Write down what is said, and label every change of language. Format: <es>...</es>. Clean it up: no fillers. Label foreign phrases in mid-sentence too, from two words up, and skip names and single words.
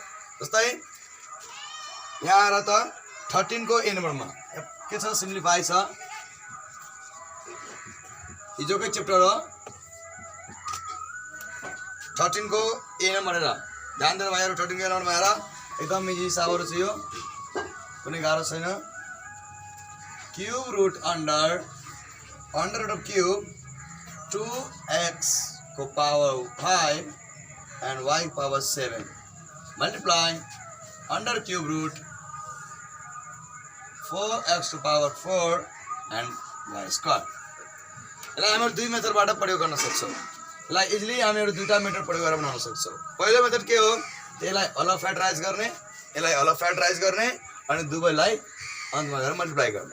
<ne>जस्तै यहाँ आएर त 13 को ए नम्बरमा के छ? सिम्प्लिफाई छ। हिजोकै च्याप्टर हो 13 को ए नम्बर हेर, ध्यान दिएर भाइहरू 13 को ए नम्बरमा हेर, एकदम इजी हिसाबहरू छ यो, कुनै गाह्रो छैन।</ne> <en>cube root under root of cube 2x को power 5 and y power 7 multiply under cube root 4x to power 4 and y square।</en> <ne>यसलाई हामी दुई मेथडबाट प्रयोग गर्न सक्छौँ। यसलाई इजिली हामीहरू दुईटा मेथड प्रयोग गरेर बनाउन सक्छौँ। पहिलो मेथड के हो? यसलाई अलग फ्याक्टराइज गर्ने, यसलाई अलग फ्याक्टराइज गर्ने अनि दुवैलाई अन्तमा गएर मल्टिप्लाई गर्ने।</ne>